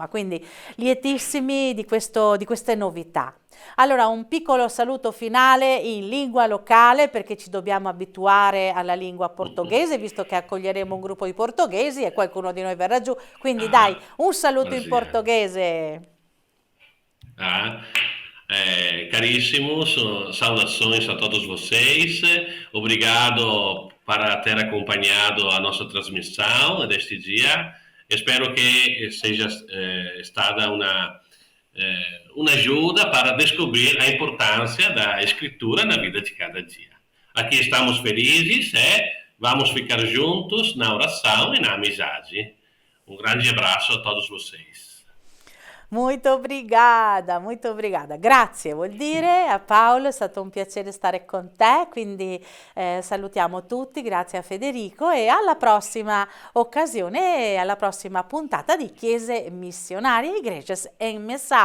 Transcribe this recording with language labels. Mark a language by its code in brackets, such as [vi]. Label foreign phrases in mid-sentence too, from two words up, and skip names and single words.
[it] Quindi lietissimi di queste novità. Allora, un piccolo saluto finale in lingua locale perché ci dobbiamo abituare alla lingua portoghese, visto che accoglieremo un gruppo di portoghesi e qualcuno di noi verrà giù. Quindi dai, un saluto in brasiliano. portoghese. [pt] Ah, caríssimos, saudações a todos vocês. Obrigado para ter acompanhado a nossa transmissão deste dia. Espero que seja stata uma ajuda para descobrir a importância da escritura na vida de cada dia. Aqui estamos felizes e vamos ficar juntos na oração e na amizade. Um grande abraço a todos vocês. Molto obrigada, molto obrigada. [it] Grazie vuol dire a Paolo, è stato un piacere stare con te, quindi salutiamo tutti, grazie a Federico e alla prossima occasione, alla prossima puntata di Chiese Missionarie Igrejas em Missão.